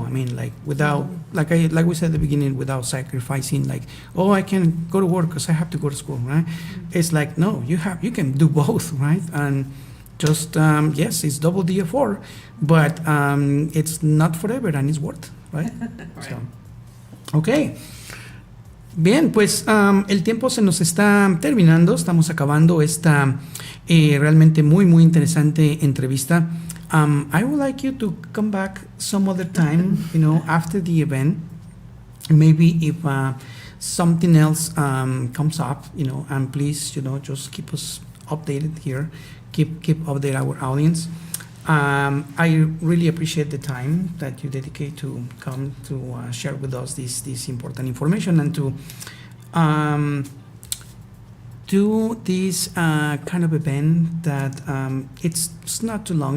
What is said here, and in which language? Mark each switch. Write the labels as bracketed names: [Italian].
[English] I mean, like without, like we said at the beginning, without sacrificing, like, oh, I can go to work because I have to go to school, right? It's like, no, you can do both, right? And just yes, it's double the effort, but it's not forever and it's worth, right? Right. So, okay. [Spanish] Bien, pues el tiempo se nos está terminando, estamos acabando esta realmente muy interesante entrevista. [English] I would like you to come back some other time, after the event, maybe if something else comes up, and please, just keep us updated here, keep update our audience. I really appreciate the time that you dedicate to come to share with us this important information and to do this kind of event that it's not too long.